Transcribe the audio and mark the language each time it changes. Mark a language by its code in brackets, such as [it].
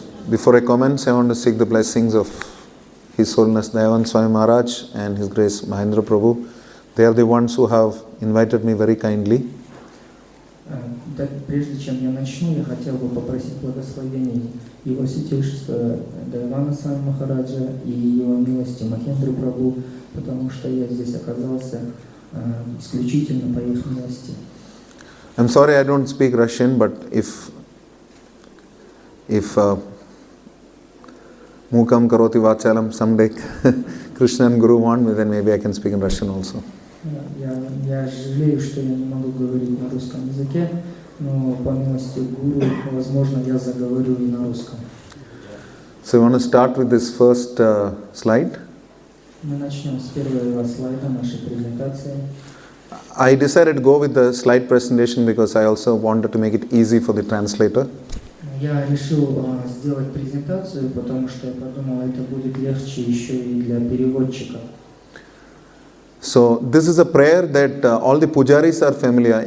[en] Before I commence, I want to seek the blessings of His Holiness Devan Swami Maharaj and His Grace Mahendra Prabhu. They are the ones who have invited me very kindly. [ru] Прежде чем я начну, я хотел бы попросить благословений Его Святейшества Девана Свами Махараджа и Его милости Махендры Прабху, потому что я здесь оказался исключительно по их милости. [en] I'm sorry I don't speak Russian, but if [sa] Mukam Karoti Vachalam [en] someday Krishna and Guru want me, then maybe I can speak in Russian also. [ru] Я жалею, что я не могу говорить на русском языке, но по милости Гуру, возможно, я заговорю и на русском. [en] So I want to start with this first slide. [ru] Мы начнем с первого слайда нашей презентации. [en] I decided to go with the slide presentation because I also wanted to make it easy for the translator. [ru] Я решил сделать презентацию, потому что я подумал, это будет легче еще и для переводчика. [en] So this is a prayer that all the pujaris are familiar.